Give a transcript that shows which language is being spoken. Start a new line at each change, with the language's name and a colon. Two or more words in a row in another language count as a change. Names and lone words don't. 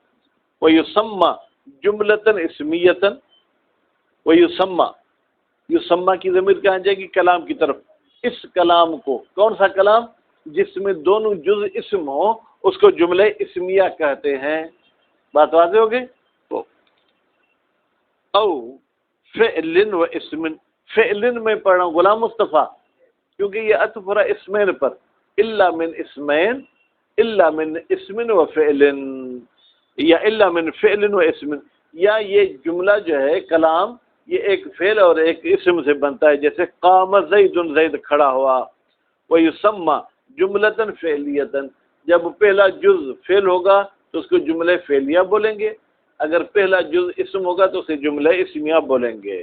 Arabic: وَيُسَمَّى جُمْلَةً اسمیتاً، وَيُسَمَّى،
Urdu: یسمى کی ضمیر کہاں جائے گی؟ کلام کی طرف۔ اس کلام کو، کون سا کلام؟ جس میں دونوں جز اسم ہو، اس کو جملہ اسمیہ کہتے ہیں۔ بات واضح ہو گئی؟
Arabic: او فعل و اسم،
Urdu: فعل میں پڑھنا غلام مصطفیٰ، کیونکہ یہ عطف ہو رہا اسمین پر،
Arabic: الا من اسمین، الا من اسم و فعل
Urdu: یا
Arabic: الا من فعل و اسم،
Urdu: یا یہ جملہ جو ہے کلام یہ ایک فعل اور ایک اسم سے بنتا ہے، جیسے
Arabic: قام زید،
Urdu: زید کھڑا ہوا،
Arabic: ویسمى جملۃ فعلیۃ،
Urdu: جب پہلا جز فعل ہوگا تو اس کو جملہ فعلیہ بولیں گے، اگر پہلا جز اسم ہوگا تو اسے جملہ اسمیہ بولیں گے۔